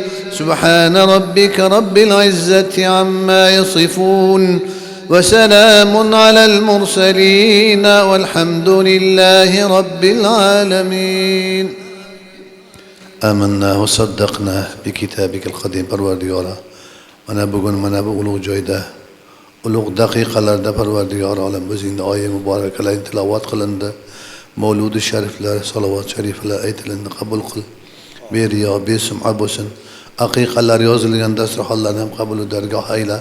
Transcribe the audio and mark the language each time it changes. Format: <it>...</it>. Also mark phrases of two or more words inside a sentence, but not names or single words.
<ar>سبحان ربك رب العزة عما يصفون، وسلام على المرسلين، والحمد لله رب العالمين. آمنا وصدقنا بكتابك القديم.</ar> <uz>Parvardigora, mana bugun mana bu ulug' joyda, ulug' daqiqalarda Parvardigor olam o'zingning oyi muborakalarni tilovat qilindi. Mavludi shariflar, salovat shariflar aytilindi. Qabul qil. Beriyo, besum'a bo'lsin. Aqiqalar yozilgan dasturxonlarni ham qabul dargoh ayla.</uz>